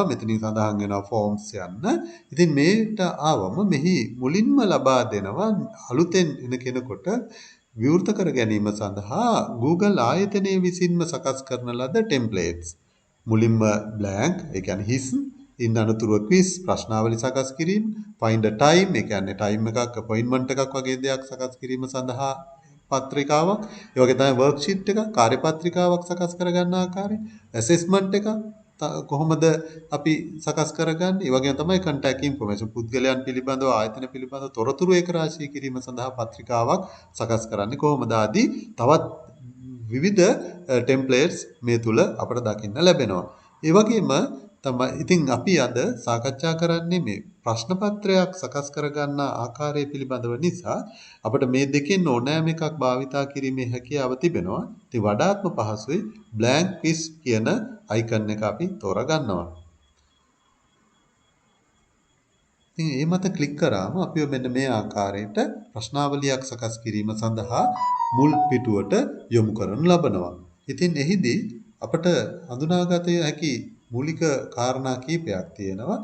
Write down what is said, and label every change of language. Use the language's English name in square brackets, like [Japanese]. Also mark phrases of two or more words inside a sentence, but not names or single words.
[Sinhala] මෙතනින් සඳහන් වෙනවා Forms යන්න. ඉතින් මේට ආවම මෙහි මුලින්ම ලබා දෙනවා අලුතෙන් එන කෙනෙකුට විවෘත කර ගැනීම සඳහා Google ආයතනයේ විසින්ම සකස් කරන ලද templates. මුලින්ම blank ඒ කියන්නේ හිස් ඉන් අනතුරුව quiz ප්‍රශ්නාවලි සකස් කිරීම, [English] find a time [Sinhala] ඒ කියන්නේ time එකක් appointment එකක් වගේ දෙයක් සකස් කිරීම සඳහා පත්‍රිකාවක් ඒ වගේ තමයි වර්ක්ෂීට් එකක් කාර්යපත්‍රිකාවක් සකස් කරගන්න ආකාරය ඇසෙස්මන්ට් එකක් කොහොමද අපි සකස් කරගන්නේ ඒ වගේම තමයි [English] contact information [Sinhala] පුද්ගලයන් පිළිබඳව ආයතන පිළිබඳව තොරතුරු ඒක රාශී කිරීම සඳහා පත්‍රිකාවක් සකස් කරන්නේ කොහොමද ආදී තවත් විවිධ ටෙම්ප්ලේට්ස් මේ තුල අපට දකින්න ලැබෙනවා ඒ වගේම තමයි ඉතින් අපි අද සාකච්ඡා කරන්නේ මේ ප්‍රශ්න පත්‍රයක් සකස් කරගන්න ආකාරය පිළිබඳව නිසා අපිට මේ දෙකෙන් ඕනෑම එකක් භාවිතා කිරීමේ හැකියාව තිබෙනවා. ඉතින් වඩාත්ම පහසුයි [English] blank quiz [Sinhala] කියන අයිකන් එක අපි තෝරගන්නවා. ඉතින් මේ මත ක්ලික් කරාම අපිව මෙන්න මේ ආකාරයට ප්‍රශ්නාවලියක් සකස් කිරීම සඳහා මුල් පිටුවට යොමු කරනු ලබනවා. ඉතින් එහිදී අපට හඳුනාගත හැකි මූලික කාරණා කීපයක් තියෙනවා.